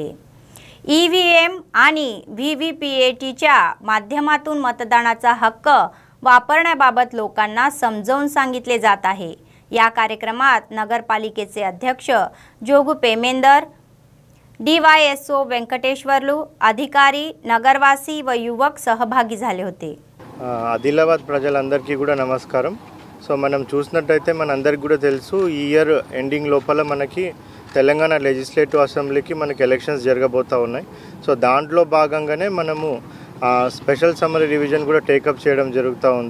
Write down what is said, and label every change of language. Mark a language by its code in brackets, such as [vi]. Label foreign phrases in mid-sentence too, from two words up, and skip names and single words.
[mr] EVM आणि VVPATच्या माध्यमातून मतदानाचा हक्क वापरण्याबाबत लोकांना समजावून सांगितले जात आहे। या कार्यक्रमात नगरपालिकेचे अध्यक्ष जोगू पेमेंदर, DYSO వెంకటేశ్వర్లు, अधिकारी, నగరవాసి व युवक सहभागी झाले होते। [te] ఆదిలాబాద్ ప్రజలందరికీ కూడా నమస్కారం। సో మనం చూసినట్టయితే మనందరికీ కూడా తెలుసు ఈ [en] year ending [te] లోపల మనకి తెలంగాణ లెజిస్లేటివ్ అసెంబ్లీకి మనకి ఎలక్షన్స్ జరగబోతా ఉన్నాయి। సో దాంట్లో భాగంగానే మనము [en] special summary revision [te] కూడా టేకప్ చేయడం జరుగుతూ ఉంది.